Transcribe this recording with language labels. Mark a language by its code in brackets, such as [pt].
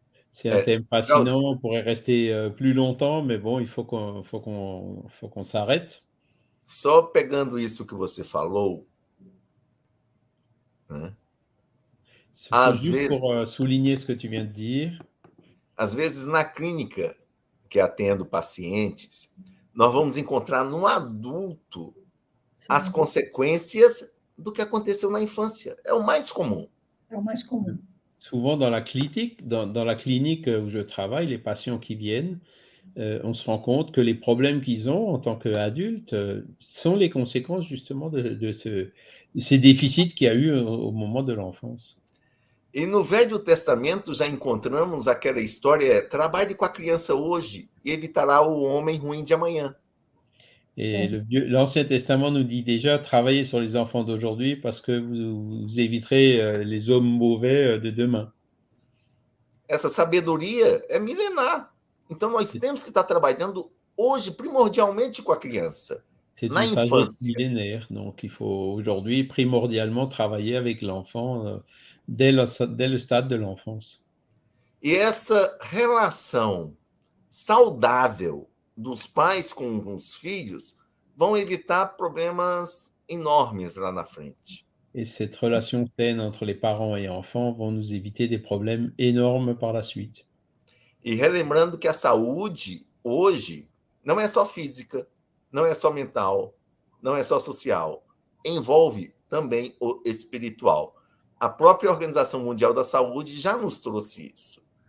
[fr] C'est un thème fascinant, on pourrait rester plus longtemps, mais bon, il faut qu'on s'arrête. [pt] Só pegando isso que você falou, né? [fr] Juste pour souligner ce que tu viens de dire. [pt] Às vezes, na clínica que atendo pacientes, nós vamos encontrar no adulto as consequências do que aconteceu na infância. É o mais comum. É o mais comum. [fr] Souvent dans la clinique où je travaille, les patients qui viennent, on se rend compte que les problèmes qu'ils ont en tant qu'adultes sont les conséquences justement de ces déficits qu'il y a eu au moment de l'enfance. [pt] E no Velho Testamento já encontramos aquela história, trabalhe com a criança hoje e evitará o homem ruim de amanhã. [fr] Et l'Ancien Testament nous dit déjà, travaillez sur les enfants d'aujourd'hui parce que vous éviterez les hommes mauvais de demain. [pt] Essa sabedoria é milenar. Então, nós temos que estar trabalhando hoje, primordialmente, com a criança, na infância. [fr] C'est une sagesse millénaire, donc il faut aujourd'hui primordialement travailler avec l'enfant dès le stade de l'enfance. [pt] E essa relação saudável dos pais com os filhos vão evitar problemas enormes lá na frente. [fr] Et cette relation saine entre les parents et enfants vont nous éviter des problèmes énormes par la suite. [pt] E relembrando que a saúde, hoje, não é só física, não é só mental, não é só social. Envolve também o espiritual. A própria Organização Mundial da Saúde já nos trouxe isso.